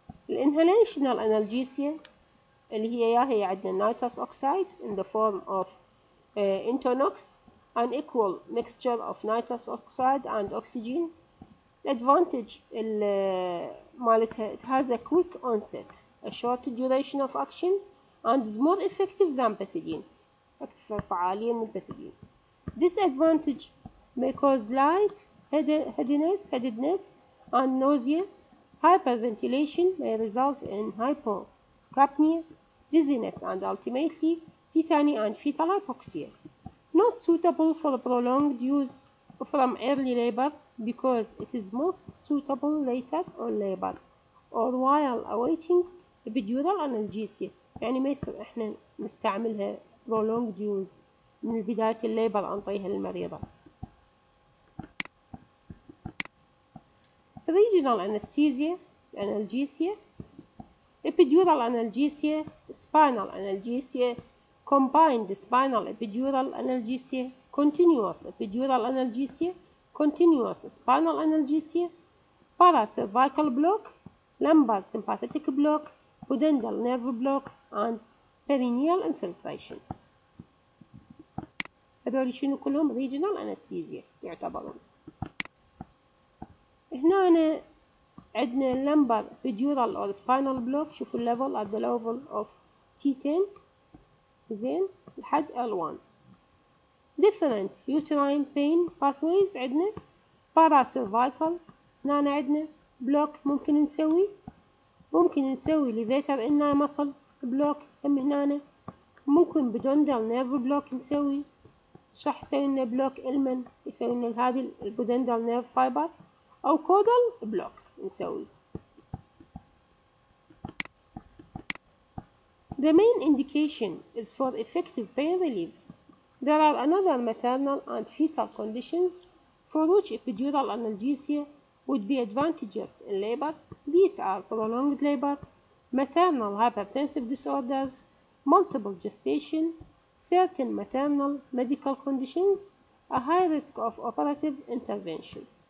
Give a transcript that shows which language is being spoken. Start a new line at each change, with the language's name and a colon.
English: الانهاليشنال analgesia
Arabic: اللي هي عندنا
English: nitrous oxide in the form of Intonox, an equal mixture of nitrous oxide and oxygen. The advantage it has a quick onset, a short duration of action, and is more effective than pethidine.
Arabic: أكثر فعالية من pethidine.
English: Disadvantage may cause light headedness and nausea. Hyperventilation may result in hypocapnia, dizziness, and ultimately tetany and fetal hypoxia. Not suitable for prolonged use from early labor because it is most suitable later on labor or while awaiting epidural analgesia.
Arabic: يعني ما يصير احنا نستعملها
English: prolonged use
Arabic: من بداية الليبر أنطيها للمريضة.
English: Regional analgesia, epidural analgesia, spinal analgesia, combined spinal epidural analgesia, continuous epidural analgesia, continuous spinal analgesia, paracervical block, lumbar sympathetic block, pudendal nerve block, and perineal infiltration.
Arabic: هذول شنو كلهم
English: regional anesthesia
Arabic: يعتبرون. هنا عندنا
English: lumbar epidural or spinal block.
Arabic: شوفوا
English: level at the level of T10
Arabic: زين لحد
English: L1. different uterine pain pathways.
Arabic: عندنا
English: paracervical.
Arabic: هنا عندنا
English: block
Arabic: ممكن نسوي
English: levator inner muscle block.
Arabic: هنا ممكن
English: pudendal nerve block
Arabic: نسوي. راح يسوي لنا بلوك إلمن، يسوي لنا هذه البودندال نيرف فايبر، أو كودال بلوك نسوي.
English: The main indication is for effective pain relief. There are another maternal and fetal conditions for which epidural analgesia would be advantageous in labor. These are prolonged labor, maternal hypertensive disorders, multiple gestation, certain maternal medical conditions, a high risk of operative intervention.